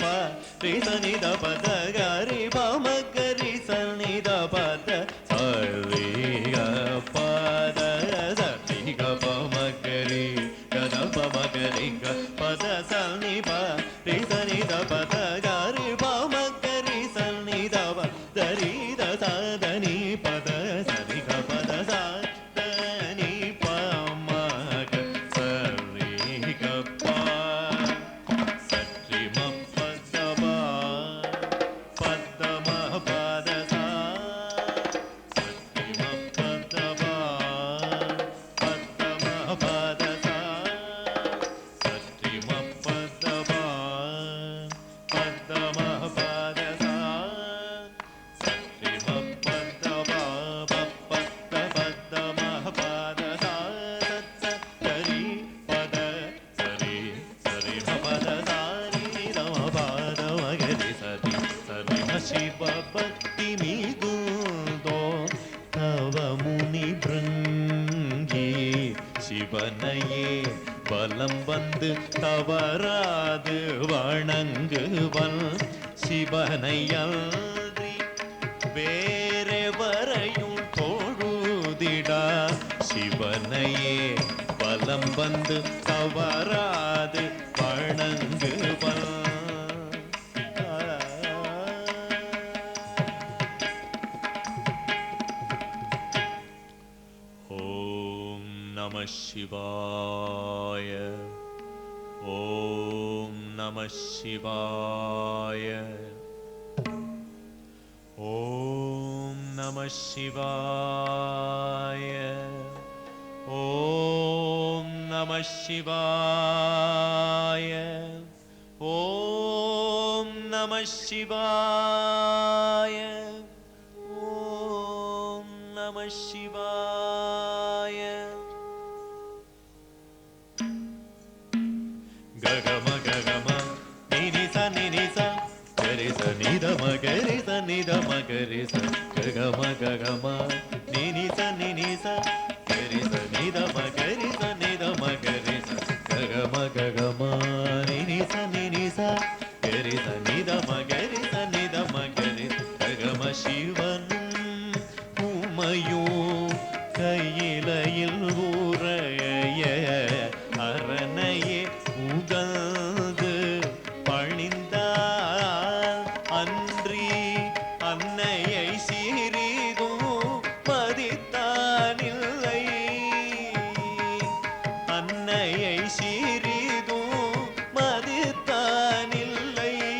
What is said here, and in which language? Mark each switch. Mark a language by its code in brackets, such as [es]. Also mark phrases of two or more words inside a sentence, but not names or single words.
[ta] ri sa ni da pa da ga ri pa ma ga ri sa ni da pa da sa ri ga pa da sa ri ga pa ma ga ri ga da pa ma ga ri ga pa da sa ni pa ri sa ni da pa da ga ri pa ma ga ri sa ni da pa da ri da sa da ni pa da sa ri ga pa da sa da ni pa ma ga sa ri ga pa sa ri ma pa da pa pa da ma pa da sa sa ri ma pa da pa pa da ma pa da sa sa ri ma pa da pa pa da ma pa da sa sa ri ma pa da pa pa pa da pa da ma pa da sa sa sa ri pa da sa ri ma pa da sa ri da ma pa da ma ga ri sa ri ma சிவ பக்தி ಮಿಗುಂದೋ தவ முனி பிருங்கி சிவனையே பலம் வந்து தவறாது வணங்குவன் சிவனையன்றி வேறெவரையும் தொழுதிடா சிவனையே பலம் வந்து தவறாது வணங்குவன் [sa] नमः शिवाय. ॐ नमः शिवाय. ॐ नमः शिवाय. ॐ नमः शिवाय. ॐ नमः शिवाय. ॐ नमः शिवाय. Gagama gagama nini sa gari sa ni da ma gari sa ni da ma gari sa gagama gagama nini sa gari sa ni da ma gari sa ni da ma gari sa gagama gagama nini sa gari sa ni da ma gari sa ni da ma gari gagama [ta] சிவனும் உமையும் கையிலையில் உரைய அரணையே உகந்து பணிந்தார் அன்றி அன்னையை சிறிதும் மதித்தானில்லை அன்னையை சிறிதும் மதித்தானில்லை